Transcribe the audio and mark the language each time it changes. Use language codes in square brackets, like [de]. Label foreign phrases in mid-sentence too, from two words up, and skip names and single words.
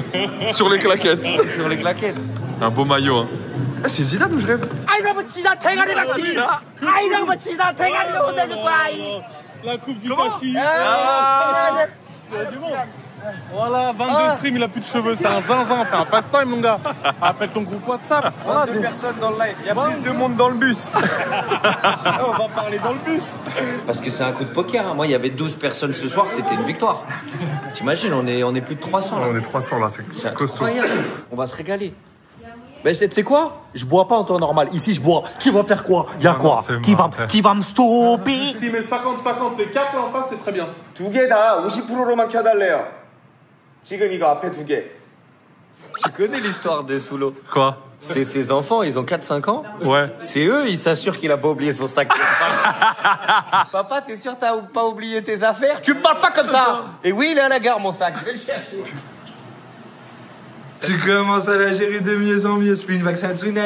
[fr] Sur les claquettes. Sur les claquettes. Un beau maillot, hein. Ah, c'est Zidane où je rêve. La coupe du Tachi. Voilà, 22 streams, il a plus de cheveux, c'est un zinzin, fais un [en] fast time [fr] mon gars. Appelle ton groupe WhatsApp. Voilà, 2 personnes dans le live, il y a plus de monde dans le bus. On va parler dans le bus. Parce que c'est un coup de poker, hein. Moi il y avait 12 personnes ce soir, c'était une victoire. T'imagines, on est plus de 300 là. On est 300 là, c'est costaud. Incroyable. On va se régaler. Ben, tu sais quoi? Je bois pas en temps normal. Ici, je bois. Qui va faire quoi? Y'a quoi? Qui va me stopper? Si, mais 50-50, les caps là en face, c'est très bien. [ko] 두 개 다 50%로만 켜달래요. 지금 이거 앞에 두 개. [fr] Tu connais l'histoire de Soulo? Quoi? C'est ses enfants, ils ont 4-5 ans. Ouais. C'est eux, ils s'assurent qu'il a pas oublié son sac. Papa, t'es sûr t'as pas oublié tes affaires? Tu me parles pas comme ça. Et oui, il est à la gare, mon sac. Je vais le chercher. Tu commences à la gérer de mieux en mieux, c'est plus une vaccin tsunami.